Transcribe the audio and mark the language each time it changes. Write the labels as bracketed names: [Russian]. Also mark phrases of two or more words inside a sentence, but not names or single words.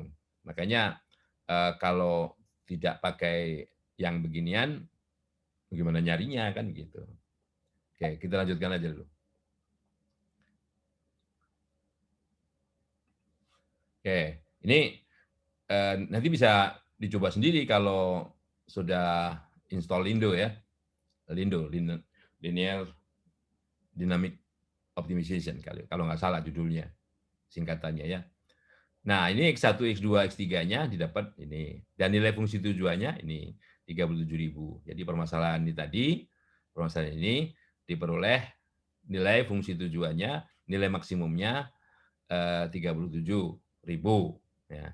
[Indonesian] Makanya kalau tidak pakai yang beginian, bagaimana nyarinya kan gitu. Oke, kita lanjutkan aja dulu. Oke, ini nanti bisa dicoba sendiri kalau sudah install Lindo ya. Lindo, Linear Dynamic Optimization kalau nggak salah judulnya, singkatannya ya. Nah, ini X1, X2, X3-nya didapat ini. Dan nilai fungsi tujuannya ini 37.000. Jadi permasalahan ini diperoleh nilai fungsi tujuannya, nilai maksimumnya 37.000 ya.